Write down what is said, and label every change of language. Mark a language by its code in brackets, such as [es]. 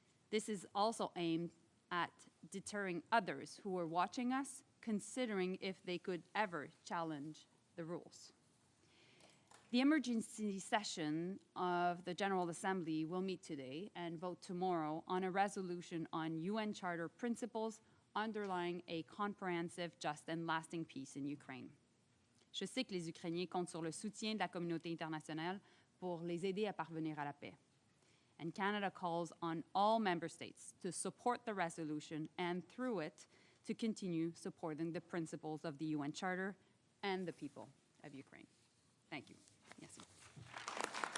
[en] This is also aimed at deterring others who are watching us, considering if they could ever challenge the rules. The emergency session of the General Assembly will meet today and vote tomorrow on a resolution on UN Charter principles underlying a comprehensive, just and lasting peace in Ukraine. [fr] Je sais que les Ukrainiens comptent sur le soutien de la communauté internationale pour les aider à parvenir à la paix. [en] And Canada calls on all member states to support the resolution and, through it, to continue supporting the principles of the UN Charter and the people of Ukraine. Thank you. Yes.